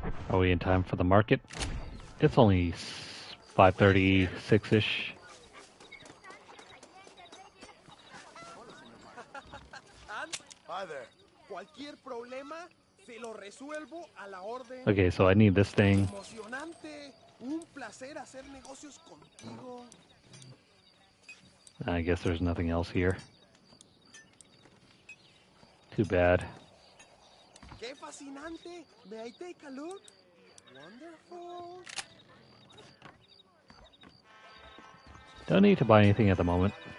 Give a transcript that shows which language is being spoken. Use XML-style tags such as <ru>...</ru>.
<en>Are we in time for the market? It's only 5:36-ish. Hi there.</en> <es>Cualquier problema se lo resuelvo a la orden.</es> <en>Okay, so I need this thing.</en> <es>Emocionante. Un placer hacer negocios contigo.</es> <en>I guess there's nothing else here. Too bad.</en> <es>Qué fascinante.</es> <en>May I take a look? Wonderful. Don't need to buy anything at the moment.</en>